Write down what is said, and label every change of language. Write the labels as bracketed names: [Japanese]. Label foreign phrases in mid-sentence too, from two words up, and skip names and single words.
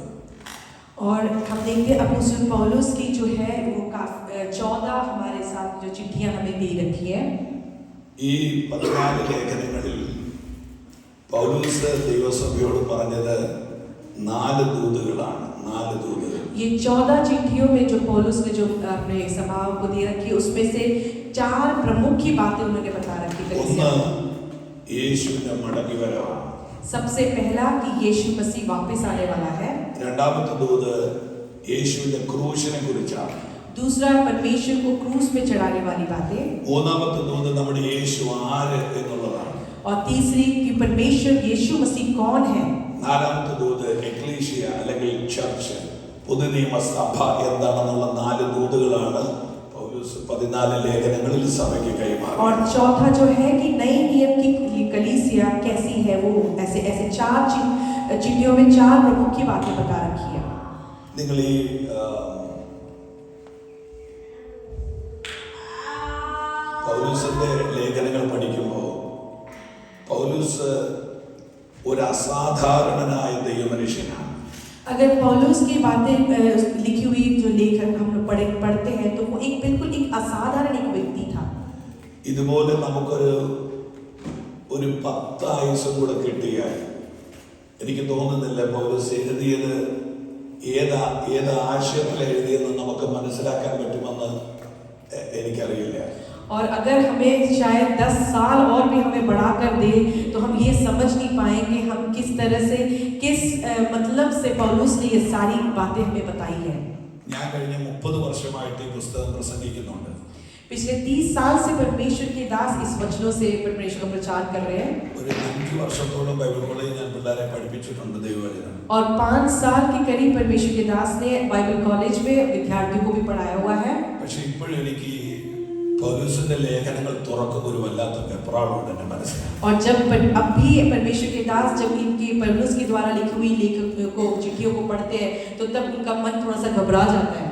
[Hindi] और हम देखते हैं अपोस्तल पौलुस की जो है वो 14 हमारे साथ जो चिट्ठियां हमें दे रखी है. [Malayalam] ഈ 14 ലേഖനങ്ങളിൽ പൗലോസ് ദൈവസഭയോട് പറഞ്ഞത് 4 ദൂതുകളാണ്. 4 ദൂതുകൾ. [Hindi] ये 14 चिट्ठियों में जो पौलुस ने जो अपने सभाओं को दे रखी है उसमें से 4 प्रमुख की बातें उन्होंने बता रखी है. [Malayalam] ഒന്ന് യേശുവിന്റെ മടങ്ങിവരവാണ്. [Hindi] सबसे पहला कि यीशु मसीह वापस आने वाला है. [Malayalam] രണ്ടാമത്തെ ദൂത് യേശുവിന്റെ ക്രൂശിനെ കുറിച്ചാണ്. [Hindi] दूसरा परमेश्वर को क्रूस पे चढ़ाने वाली बातें. [Malayalam] മൂന്നാമത്തെ ദൂത് നമ്മുടെ യേശു ആര് എന്നുള്ളതാണ്. [Hindi] और तीसरी कि परमेश्वर यीशु मसीह कौन है. [Malayalam] നാലാമത്തെ ദൂത് എക്ലീസിയ അല്ലെങ്കിൽ ചർച്ച് പുതിയ നിയമസഭ എന്താണെന്നുള്ള 4 ദൂതുകളാണ് പൗലോസ് 14 ലേഖനങ്ങളിൽ സഭയ്ക്ക് കൈമാറി. [Hindi] और चौथा जो है कि नए नियम की कलीसिया कैसी है वो ऐसे 4 चिट्ठियों में 4 प्रमुख की बातें बता रखी है. [Malayalam] നിങ്ങൾ ഈ പൗലോസിന്റെ ലേഖനങ്ങൾ പഠിക്കുമ്പോൾ പൗലോസ് ഒരു അസാധാരണനായ ദൈവമനുഷ്യനാണ്. [Hindi] अगर पौलुस की बातें लिखी हुई जो लेखन हम लोग पढ़ते हैं तो वो एक बिल्कुल एक असाधारण एक व्यक्ति था. [Malayalam] ഇതുപോലെ നമുക്കൊരു 10 ആയുസ്സും കൂടെ കിട്ടിയാൽ എനിക്ക് തോന്നുന്നില്ല പൗലോസ് എഴുതിയത് ഏത് ആശയത്തിൽ എഴുതിയെന്ന് നമുക്ക് മനസ്സിലാക്കാൻ പറ്റുമെന്ന് എനിക്കറിയില്ല. [Hindi] और अगर हमें शायद 10 साल और भी हमें बढ़ा कर दे तो हम ये समझ नहीं पाएंगे हम किस तरह से किस मतलब से पौलुस ने ये सारी बातें हमें बताई है. [Malayalam] ഞാൻ കഴിഞ്ഞ 30 വർഷമായിട്ട് ഈ പുസ്തകം പ്രസംഗിക്കുന്നുണ്ട്. [Hindi] पिछले 30 साल से परमेश्वर के दास इस वचनों से परमेश्वर का प्रचार कर रहे हैं. [Malayalam] ഒരു 5 വർഷത്തോളം ബൈബിൾ കോളേജിൽ ഞാൻ പിള്ളേരെ പഠിപ്പിച്ചിട്ടുണ്ട് ദൈവവചനം. [Hindi] और 5 साल के करीब परमेश्वर के दास ने बाइबल कॉलेज में विद्यार्थियों को भी पढ़ाया हुआ है. [Malayalam] പക്ഷേ ഇപ്പോഴും എനിക്ക് പൗലോസിന്റെ ലേഖനങ്ങൾ തുറക്കുന്ന ഒരു വല്ലാത്ത വെപ്രാളമുണ്ട് എൻ്റെ മനസ്സിൽ. [Hindi] और जब अब भी परमेश्वर के दास जब इनकी पौलुस के द्वारा लिखी हुई लेखों को चिट्ठियों को पढ़ते हैं तो तब उनका मन थोड़ा सा घबरा जाता है.